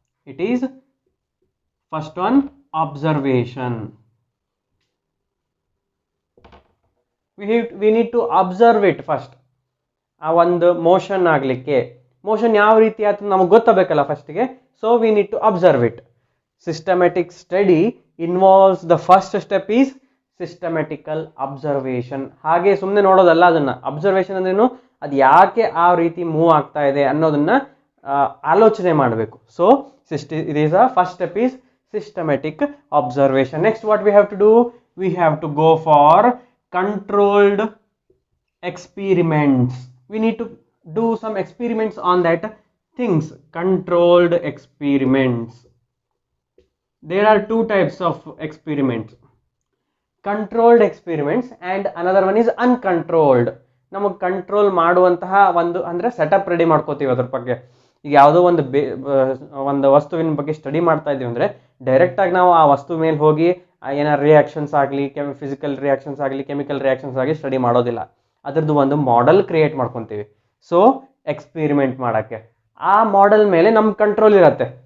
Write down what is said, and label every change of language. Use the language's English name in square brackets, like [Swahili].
[English] It is first one, observation. We need to observe it first. [Kannada] ಆ ಒಂದು motion ಆಗಲಿಕ್ಕೆ, motion ಯಾವ ರೀತಿ ಆಯ್ತು ನಮಗೆ ಗೊತ್ತಾಗಬೇಕಲ್ಲ ಫಸ್ಟಿಗೆ. [English] So we need to observe it. Systematic study involves the first step is systematical observation. [Kannada] ಹಾಗೆ ಸುಮ್ಮನೆ ನೋಡೋದಲ್ಲ, ಅದನ್ನ ಅಬ್ಸರ್ವೇಷನ್ ಅಂದ್ರೇನು, ಅದು ಯಾಕೆ ಆ ರೀತಿ ಮೂವ್ ಆಗ್ತಾ ಇದೆ ಅನ್ನೋದನ್ನ ಆಲೋಚನೆ ಮಾಡಬೇಕು. [English] So it is a first step is systematic observation. Next what we have to do? We have to go for controlled experiments. We need to do some experiments on that things. Controlled experiments. There are two types of experiments. Controlled experiments and another one is uncontrolled. [Kannada] ನಮಗೆ control ಮಾಡುವಂತಹ ಒಂದು ಅಂದರೆ setup ready ಮಾಡ್ಕೋತೀವಿ ಅದ್ರ ಬಗ್ಗೆ. ಈಗ ಯಾವುದೋ ಒಂದು ವಸ್ತುವಿನ ಬಗ್ಗೆ ಸ್ಟಡಿ ಮಾಡ್ತಾ ಇದೀವಿ ಅಂದರೆ ಡೈರೆಕ್ಟಾಗಿ ನಾವು ಆ ವಸ್ತು ಮೇಲೆ ಹೋಗಿ ಏನಾರು ರಿಯಾಕ್ಷನ್ಸ್ ಆಗಲಿ, ಫಿಸಿಕಲ್ ರಿಯಾಕ್ಷನ್ಸ್ ಆಗಲಿ, ಕೆಮಿಕಲ್ ರಿಯಾಕ್ಷನ್ಸ್ ಆಗಲಿ ಸ್ಟಡಿ ಮಾಡೋದಿಲ್ಲ. ಅದರದ್ದು ಒಂದು ಮಾಡೆಲ್ ಕ್ರಿಯೇಟ್ ಮಾಡ್ಕೊತೀವಿ. ಸೊ ಎಕ್ಸ್ಪೆರಿಮೆಂಟ್ ಮಾಡೋಕ್ಕೆ ಆ ಮಾಡೆಲ್ ಮೇಲೆ ನಮ್ಮ ಕಂಟ್ರೋಲ್ ಇರುತ್ತೆ.